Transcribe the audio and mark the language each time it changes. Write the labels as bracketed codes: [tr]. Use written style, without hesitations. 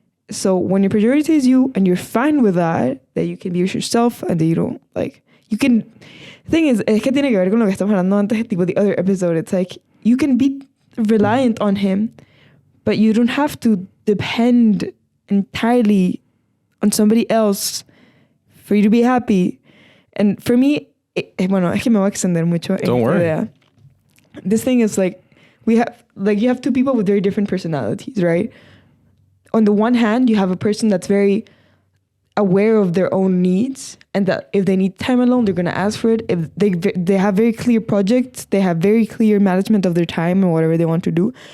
[en] So when your priority is you and you're fine with that you can be yourself and that you don't you can, the thing is [es] que tiene que ver con lo que estamos hablando antes, tipo [en] the other episode. It's you can be reliant on him, but you don't have to depend entirely on somebody else for you to be happy. And for me, [es] bueno, es que me voy a extender mucho. [en] Don't worry. Idea. This thing is we have, you have two people with very different personalities, right? On the one hand, you have a person that's very aware of their own needs, and that if they need time alone, they're going to ask for it. If they have very clear projects, they have very clear management of their time and whatever they want to do.